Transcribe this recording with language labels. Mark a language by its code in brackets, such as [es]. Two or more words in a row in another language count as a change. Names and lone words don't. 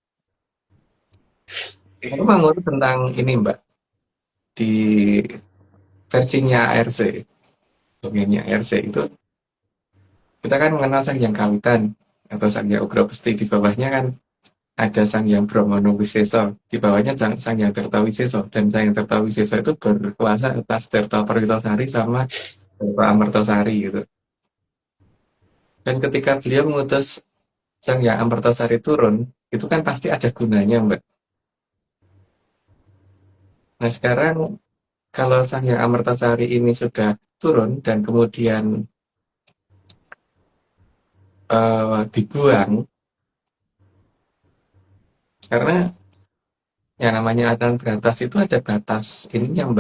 [id] Aku mau ngomong tentang ini Mbak di versinya ARC, dongengnya ARC itu kita kan mengenal Sang Hyang Kawitan atau Sang Hyang Ugra Besti, di bawahnya kan ada Sang Hyang Brahmana Wiseso, di bawahnya Sang Hyang Tirtawiseso, dan Sang Hyang Tirtawiseso itu berkuasa atas Tirta Perwitasari sama Tirta Amertasari gitu. Dan ketika beliau mengutus Sang Hyang Amertasari turun, itu kan pasti ada gunanya Mbak. Nah sekarang kalau Sang Hyang Amertasari ini sudah turun dan kemudian dibuang, karena yang namanya aturan berantas itu ada batas ininya Mbak.